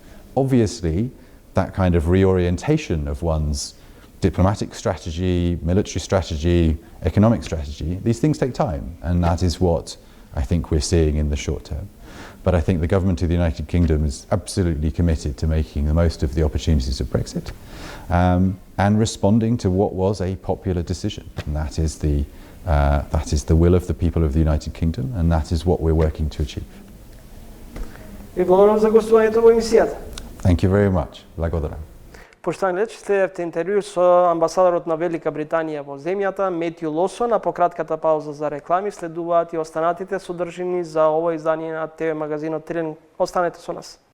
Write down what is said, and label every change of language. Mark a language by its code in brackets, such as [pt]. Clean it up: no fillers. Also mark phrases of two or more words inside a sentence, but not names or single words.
[en] Obviously, that kind of reorientation of one's diplomatic strategy, military strategy, economic strategy, these things take time, and that is what I think we're seeing in the short term. But I think the government of the United Kingdom is absolutely committed to making the most of the opportunities of Brexit, and responding to what was a popular decision, and that is the will of the people of the United Kingdom, and that is what we're working to achieve. [mk] Ви благодарам за гостувањето во емисијата. [en] Thank you very much. [mk] Благодарам. Поштовани гледачи, следевте интервју со амбасадорот на Велика Британија во земјата, Метју Лосон, а по кратката пауза за реклами следуваат и останатите содржини за ово издание на ТВ магазинот Трен. Останете со нас.